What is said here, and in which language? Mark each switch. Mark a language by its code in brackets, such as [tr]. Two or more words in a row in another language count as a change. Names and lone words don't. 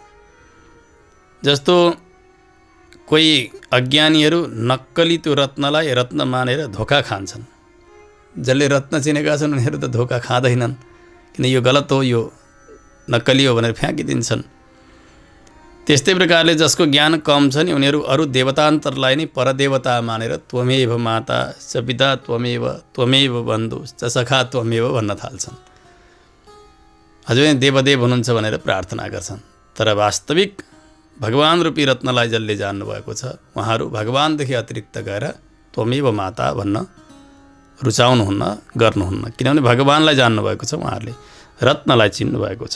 [ne] जस्तो कोही अज्ञानीहरू नक्कली त्यो रत्नलाई रत्न मानेर धोका खान्छन्। जसले रत्न चिनेका छन् उनीहरू त धोका खाँदैनन्, किन यो गलत हो, यो नक्कली हो भनेर फ्याँकिदिन्छन्। त्यस्तै प्रकारले जसको ज्ञान कम छ नि उनीहरू अरू देवतान्तरलाई नै परदेवता मानेर [sa] त्वमेव माता च पिता त्वमेव बन्धु च सखा त्वमेव [ne] भन्न थाल्छन्। हजुर देवदेव हुनुहुन्छ भनेर प्रार्थना गर्छन्, तर वास्तविक भगवान रूपी रत्नलाई जसले जान्नुभएको छ उहाँहरू भगवानदेखि अतिरिक्त गएर [sa] त्वमेव माता [ne] भन्न रुचाउनुहुन्न, गर्नुहुन्न, किनभने भगवानलाई जान्नुभएको छ, उहाँहरूले रत्नलाई चिन्नुभएको छ।